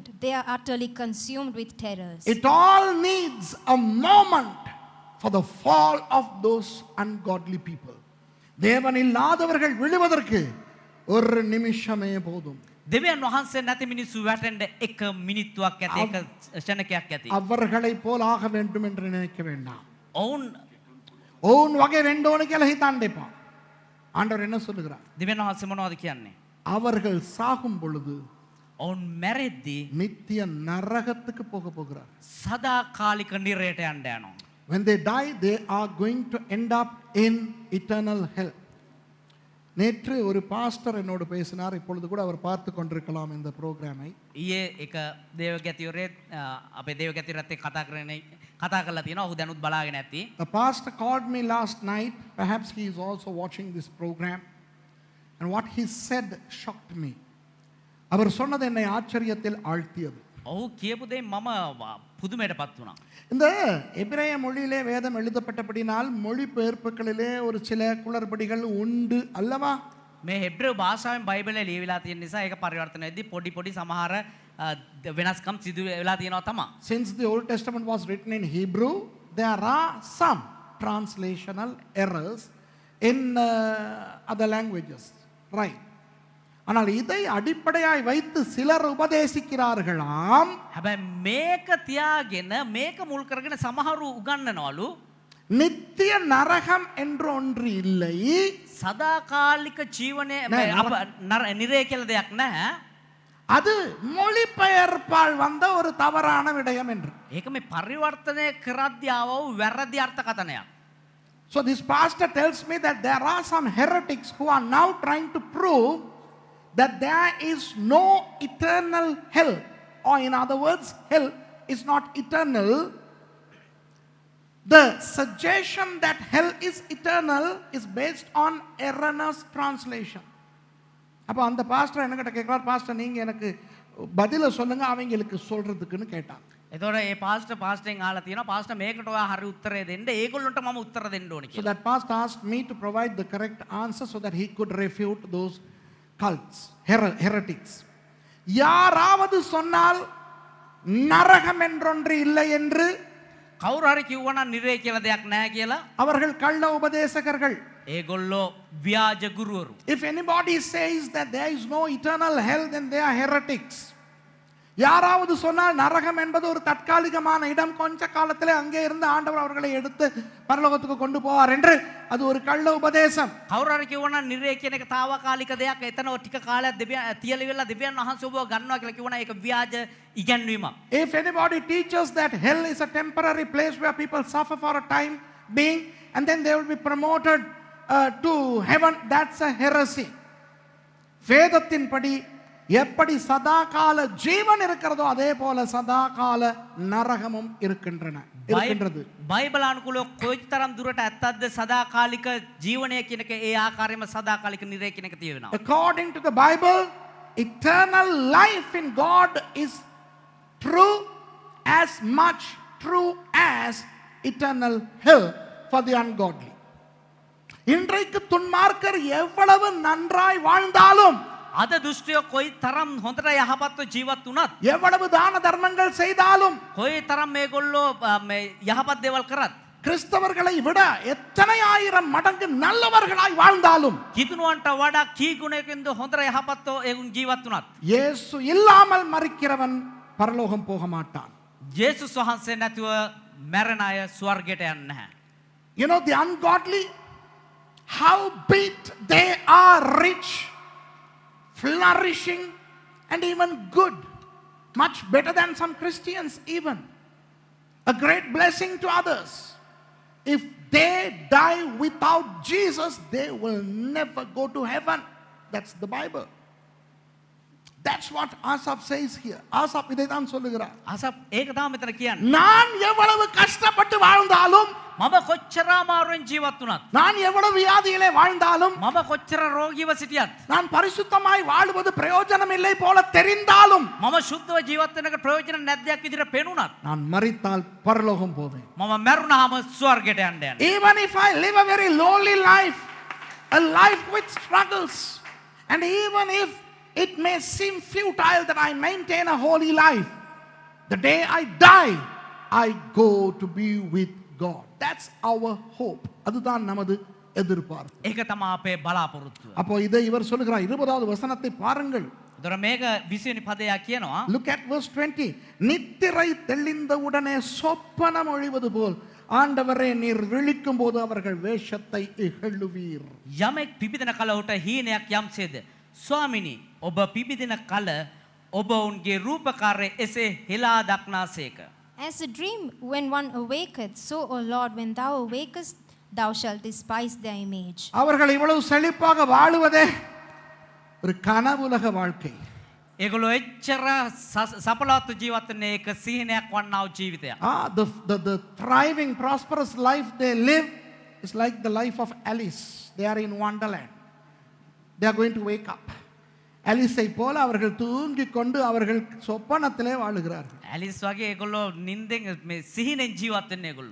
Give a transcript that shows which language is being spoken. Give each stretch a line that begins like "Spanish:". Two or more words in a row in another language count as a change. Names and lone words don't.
English: They are utterly consumed with terrors. It all needs a moment for the fall of those ungodly people.
Tamil: தேவன் இல்லாதவர்கள் விழுவதற்கு ஒரு நிமிஷமே போதும்.
Sinhala: දෙවියන් වහන්සේ නැති මිනිස්සු වැටෙන්න එක මිනිත්තුවක් ඇති, එක ශනකයක් ඇති.
Tamil: அவர்களை போல் ஆக வேண்டும் என்று நினைக்க வேண்டாம்.
Sinhala: ඔවුන්
Tamil: வகை வேண்டோன்னு
Sinhala: කියලා හිතන්න එපා.
Tamil: ஆண்டவர் என்ன சொல்லுகிறார்?
Sinhala: දෙවියන් වහන්සේ මොනවද කියන්නේ?
Tamil: அவர்கள் சாகும் பொழுது
Sinhala: ඔවුන් මැරෙද්දී
Tamil: நித்திய நரகத்துக்கு போக போகிறார்.
Sinhala: සදාකාලික නිරයට යන්න යනවා.
English: When they die, they are going to end up in eternal hell.
Tamil: நேற்று ஒரு பாஸ்டர் என்னோடு பேசினார். இப்பொழுது கூட அவர் பார்த்து கொண்டிருக்கலாம் இந்த ப்ரோக்ராமை.
Sinhala: ඊයේ එක දේවගැතිවරේ අපේ දේවගැතිවරත් එක්ක කතා කරලා තියෙනවා. ඔහු දැනුත් බලාගෙන ඇති.
English: The pastor called me last night. Perhaps he is also watching this program. And what he said shocked me.
Tamil: அவர் சொன்னது என்னை ஆச்சரியத்தில் ஆழ்த்தியது.
Sinhala: ඔහු කියපු දේ මම පුදුමයටපත් වුණා.
Tamil: இந்த எபிரேய மொழியிலே வேதம் எழுதப்பட்டபடினால் மொழிபெயர்ப்புகளிலே ஒரு சில குளறுபடிகள் உண்டு அல்லவா?
Sinhala: මේ හෙබ්‍රේව භාෂාවෙන් බයිබලය ලියවිලා තියෙන නිසා ඒක පරිවර්තන වෙද්දී පොඩි සමහර වෙනස්කම් සිදු වෙලා තියෙනවා තමයි.
English: Since the Old Testament was written in Hebrew, there are some translational errors in other languages. Right.
Tamil: ஆனால் இதை அடிப்படையாய் வைத்து சிலர் உபதேசிக்கிறார்களாம்.
Sinhala: හැබැයි මේක තියාගෙන මේක මුල් කරගෙන සමහරු උගන්වනවලු
Tamil: நித்திய நரகம் என்று ஒன்று இல்லை,
Sinhala: සදාකාලික ජීවනය නිරය කියලා දෙයක් නැහැ.
Tamil: அது மொழிபெயர்ப்பால் வந்த ஒரு தவறான விடயம் என்று.
Sinhala: ඒක මේ පරිවර්තනය කරද්දී ආව වූ වැරදි අර්ථකථනයක්.
English: So this pastor tells me that there are some heretics who are now trying to prove that there is no eternal hell, or in other words, hell is not eternal. The suggestion that hell is eternal is based on erroneous translation.
Tamil: அப்போ அந்த பாஸ்டர் என்கிட்ட கேட்குறார், பாஸ்டர் நீங்கள் எனக்கு பதிலை சொல்லுங்க அவங்களுக்கு சொல்றதுக்குன்னு கேட்டார்.
Sinhala: එතකොට ඒ පාස්ටරෙන් අහලා තියෙනවා, පාස්ටර් මේකට ඔයා හරි උත්තරය දෙන්න, ඒගොල්ලන්ට මම උත්තර දෙන්න ඕනේ
English: So
Sinhala: කියලා.
English: that pastor asked me to provide the correct answer so that he could refute those cults, heretics.
Tamil: யாராவது சொன்னால் நரகம் என்றொன்று இல்லை என்று
Sinhala: කවුරු හරි කිව්වනම් නිරය කියලා දෙයක් නැහැ කියලා,
Tamil: அவர்கள் கள்ள உபதேசகர்கள்.
Sinhala: ඒගොල්ලෝ ව්‍යාජ ගුරුවරු.
English: If anybody says that there is no eternal hell, then they are heretics.
Tamil: யாராவது சொன்னால் நரகம் என்பது ஒரு தற்காலிகமான இடம், கொஞ்ச காலத்திலே அங்கே இருந்து ஆண்டவர் அவர்களை எடுத்து பரலோகத்துக்கு கொண்டு போவார் என்று அது ஒரு கள்ள உபதேசம்.
Sinhala: කවුරු හරි කිව්වනම් නිරය කියන එක తాවකාලික දෙයක්, එතන ටික කාලයක් තියලා දෙවියන් වහන්සේ ඔබව ගන්නවා කියලා කිව්වනම් ඒක ව්‍යාජ ඉගැන්වීමක්.
English: If anybody teaches that hell is a temporary place where people suffer for a time being and then they will be promoted to heaven, that's a heresy.
Tamil: வேதத்தின்படி எப்படி சதாகால ஜீவன் இருக்கிறதோ அதே போல சதாகால நரகமும் இருக்கின்றது.
Sinhala: බයිබල් අනුකූලව කොයිතරම් දුරට ඇත්තක්ද සදාකාලික ජීවනය කියන එක, ඒ ආකාරයෙන්ම සදාකාලික නිරය කියන එක තියෙනවා.
English: According to the Bible, eternal life in God is true as much true as eternal hell for the ungodly.
Tamil: இன்றைக்கு துன்மார்க்கர் எவ்வளவு நன்றாய் வாழ்ந்தாலும்,
Sinhala: අද දුෂ්ටයෝ කොයි තරම් හොඳට යහපත්ව ජීවත් වුණත්,
Tamil: எவ்வளவு தான தர்மங்கள் செய்தாலும்,
Sinhala: කොයි තරම් මේගොල්ලෝ යහපත් දේවල් කරත්,
Tamil: கிறிஸ்தவர்களை விட எத்தனை ஆயிரம் மடங்கு நல்லவர்களாய் வாழ்ந்தாலும்,
Sinhala: කිතුනුවන්ට වඩා කී ගුණයකින්ද හොඳට යහපත්ව ඒගොල්ලෝ ජීවත් වුණත්,
Tamil: இயேசு இல்லாமல் மரிக்கிறவன் பரலோகம் போக மாட்டான்.
Sinhala: ජේසුස් වහන්සේ නැතුව මැරෙන අය ස්වර්ගයට යන්නේ නැහැ.
English: You know, the ungodly, howbeit they are rich, flourishing, and even good, much better than some Christians even, a great blessing to others. If they die without Jesus, they will never go to heaven. That's the Bible. That's what Asaph says here.
Tamil: Asaph இதை தான் சொல்லுகிறார்.
Sinhala: අසප් ඒක තමයි මෙතන කියන්නේ.
Tamil: நான் எவ்வளவு கஷ்டப்பட்டு வாழ்ந்தாலும்,
Sinhala: මම කොච්චර අමාරුවෙන් ජීවත් වුණත්,
Tamil: நான் எவ்வளவு வியாதியிலே வாழ்ந்தாலும்,
Sinhala: මම කොච්චර රෝගීව සිටියත්,
Tamil: நான் பரிசுத்தமாய் வாழ்வது பிரயோஜனம் இல்லை போல தெரிந்தாலும்,
Sinhala: මම සුද්ධව ජීවත් වෙනක ප්‍රයෝජන නැද්දයක් විදිහට පෙනුණත්,
Tamil: நான் மரித்தால் பரலோகம் போவேன்.
Sinhala: මම මැරුණාම ස්වර්ගයට යන්න යනවා.
English: Even if I live a very lowly life, a life with struggles, and even if it may seem futile that I maintain a holy life, the day I die, I go to be with God. That's our hope.
Tamil: அதுதான் நமது எதிர்பார்ப்பு.
Sinhala: ඒක තමයි අපේ බලාපොරොත්තුව.
Tamil: அப்போ இதை இவர் சொல்லுகிறார். 20வது வசனத்தை பாருங்கள்.
Sinhala: දොර මේක 20 වෙනි පදයක් කියනවා.
English: Look at verse 20.
Tamil: நித்திரை தெளிந்தவுடனே சொப்பனம் ஒழிவது போல் ஆண்டவரே நீர் விழிக்கும் போது அவர்கள் வேஷத்தை இகழுவீர்.
Sinhala: යමෙක් පිබිදෙන කල ඔහුට හීනයක් යම්සේද, ස්වාමිනී ඔබ පිබිදෙන කල ඔබ උන්ගේ රූපකාරය එසේ හෙලා දක්නාසේක.
English: As a dream when one awaketh, so, O Lord, when thou awakest, thou shalt despise their image.
Tamil: அவர்கள் இவ்வளவு செழிப்பாக வாழுவதே ஒரு கனவுலக வாழ்க்கை.
Sinhala: ඒගොල්ලෝ එච්චර සපලවත් ජීවත් වෙන එක සිහිනයක් වන්නා වූ ජීවිතයක්.
English: The thriving, prosperous life they live is like the life of Alice. They are in Wonderland. They are going to wake up.
Tamil: அலிஸை போல அவர்கள் தூங்கிக் கொண்டு அவர்கள் சொப்பனத்திலே வாழுகிறார்கள்.
Sinhala: ඇලිස් වගේ ඒගොල්ලෝ නින්දෙන් මේ සිහිනෙන් ජීවත් වෙන්නේ ඒගොල්ලෝ.